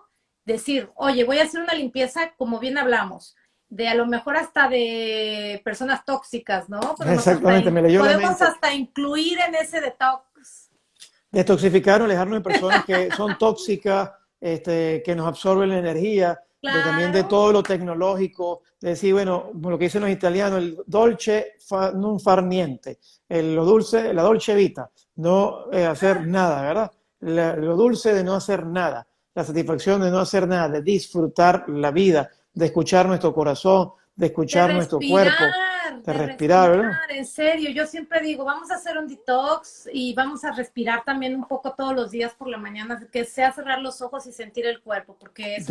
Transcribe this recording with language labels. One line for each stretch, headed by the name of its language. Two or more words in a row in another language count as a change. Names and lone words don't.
Spanish: Decir, oye, voy a hacer una limpieza como bien hablamos, de a lo mejor hasta de personas tóxicas, ¿no? Exactamente, me leyó la Podemos mente. hasta incluir en ese detox. Detoxificar o alejarnos de personas que son tóxicas, que nos absorben la energía, también de Claro, todo lo tecnológico, de decir, bueno, lo que dicen los italianos, el
Italian: dolce non far niente,
Spanish: lo dulce,
Italian: la dolce vita,
Spanish: no hacer nada, ¿verdad? Lo dulce de no hacer nada, la satisfacción de no hacer nada, de disfrutar la vida, de escuchar nuestro corazón, de escuchar nuestro cuerpo, de de respirar, respirar, ¿verdad? en serio. Yo siempre digo, vamos a hacer un detox y vamos a respirar también un poco todos los días por la mañana, que sea cerrar los ojos y sentir el cuerpo, porque eso